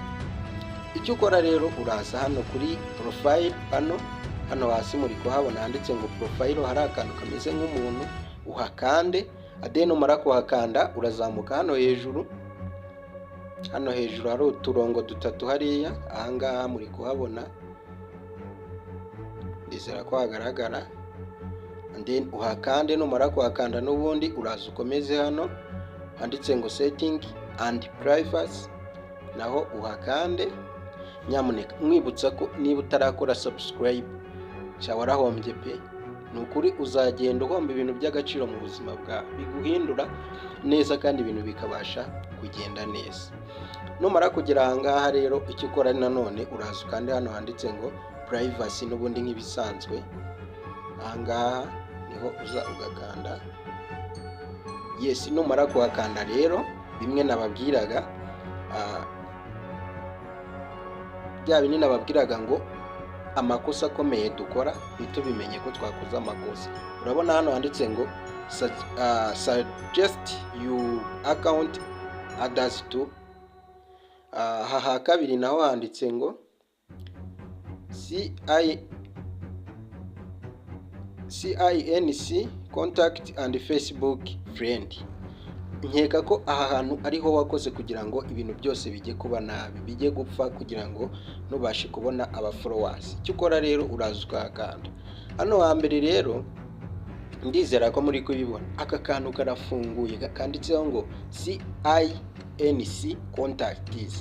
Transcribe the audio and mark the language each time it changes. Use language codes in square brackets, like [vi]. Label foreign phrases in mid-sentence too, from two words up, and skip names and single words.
[rw] Icyo ukora rero, uraza hano kuri profile, hano hasi muri kuhabona handitse ngo profile, hari akantu kameze nk'umuntu, uhakande. Then umara kuhakanda urazamuka hano hejuru, hari uturongo dutatu hariya, ahangaha muri kuhabona, ndizera ko hagaragara. [en] And then [rw] uhakande, numara kuhakanda n'ubundi uraza ukomeze hano handitse ngo [en] setting and privacy, [rw] naho uhakande. Nyamuneka mwibutsa ko niba utarakora subscribe warahombye pe, nukuri uzagenda uhomba ibintu by'agaciro mu buzima bwawe, biguhindura neza kandi ibintu bikabasha kugenda neza. Numara kugera ahangaha rero, icyo ukora nanone uraza kandi hano handitse ngo privacy n'ubundi nk'ibisanzwe, ahangaha niho uza ugakanda yes. Numara kuhakanda rero, bimwe nababwiraga, bya binini nababwiraga ngo amakosa akomeye dukora ntitubimenye ko twakoze amakosa. Urabona hano handitse ngo [en] suggest you account others to, [rw] aha kabiri naho handitse ngo [en] CINC contact and Facebook friend. [rw] Nkeka ko aha hantu ariho wakoze kugira ngo ibintu byose bijye kuba nabi, bijye gupfa, kugira ngo nubashe kubona aba followers. Icyo ukora rero uraza ukahakanda hano hambere rero, ndizera ko muri kubibona aka kantu karafunguye kanditseho ngo [en] CINC contacts.